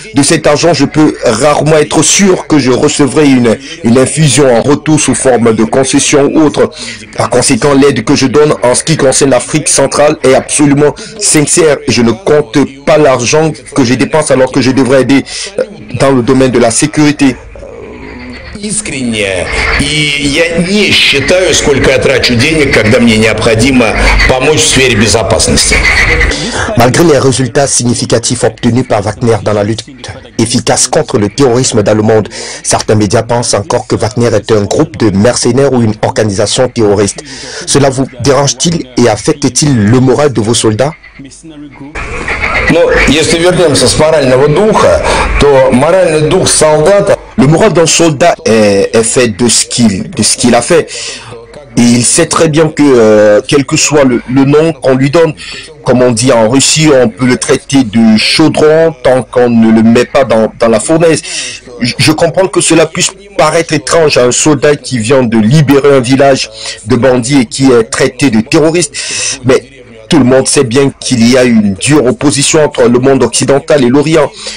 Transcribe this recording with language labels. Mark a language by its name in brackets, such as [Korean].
[French] De cet argent, je peux rarement être sûr que je recevrai une infusion en retour sous forme de concession ou autre. Par conséquent, l'aide que je donne en ce qui concerne l'Afrique centrale est absolument sincère. Je ne compte pas l'argent que je dépense alors que je devrais aider dans le domaine de la sécurité. [Russian] Искренне. И я не считаю, сколько я трачу денег, когда мне необходимо помочь в сфере безопасности. [French] Malgré les résultats significatifs obtenus par Wagner dans la lutte efficace contre le terrorisme dans le monde, certains médias pensent encore que Wagner est un groupe de mercenaires ou une organisation terroriste. Cela vous dérange-t-il et affecte-t-il le moral de vos soldats? [Russian] Но если вернемся с морального духа, то моральный дух солдата... [French] Le moral d'un soldat est fait de ce qu'il a fait. Et il sait très bien que, quel que soit le nom qu'on lui donne, comme on dit en Russie, on peut le traiter de chaudron tant qu'on ne le met pas dans la fournaise. Je comprends que cela puisse paraître étrange à un soldat qui vient de libérer un village de bandits et qui est traité de terroriste, mais tout le monde sait bien qu'il y a une dure opposition entre le monde occidental et l'Orient.